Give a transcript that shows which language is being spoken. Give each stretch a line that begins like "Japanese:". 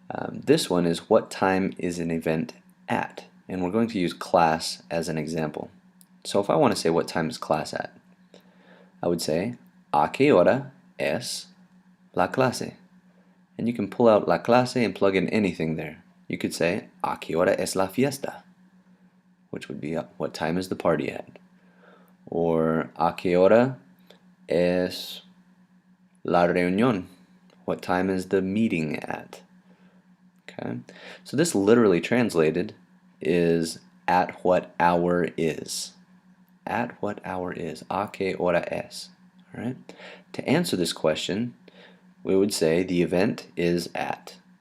English: This one is what time is an event at? And we're going to use class as an example. So if I want to say what time is class at, I would say
Spanish: ¿A qué hora es la clase?
English: And you can pull out la clase and plug in anything there. You could say
Spanish: ¿A qué hora es la fiesta?
English: Which would be what time is the party at?
Spanish: Or ¿A qué hora es la reunión?
English: What time is the meeting at? Okay, so this literally translated is at what hour is. At what hour is.
Spanish: ¿A qué hora es?
English: All right. To answer this question, we would say the event is at.